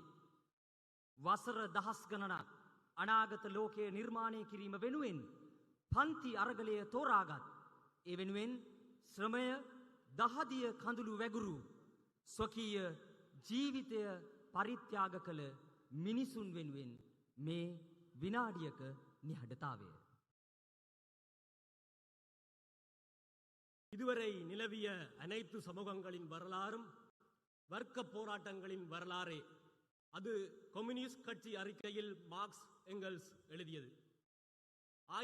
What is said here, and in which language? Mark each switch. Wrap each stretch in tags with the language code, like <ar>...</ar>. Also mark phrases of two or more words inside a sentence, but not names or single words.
<si>වසර දහස් ගණනක් අනාගත ලෝකය නිර්මාණය කිරීම වෙනුවෙන් පන්ති අරගලය තෝරාගත්, ඒ වෙනුවෙන් ශ්‍රමය දහදිය කඳුළු වැගුරු ස්වකීය ජීවිතය පරිත්‍යාග කළ මිනිසුන් වෙනුවෙන් මේ විනාඩියක නිහඬතාවය.</si> <ta>இதுவரை நிலவிய அனைத்து சமூகங்களின் வரலாறும் வர்க்க போராட்டங்களின் வரலாறே. அது கம்யூனிஸ்ட் கட்சி அறிக்கையில் மார்க்ஸ் எங்கல்ஸ் எழுதியது.</ta>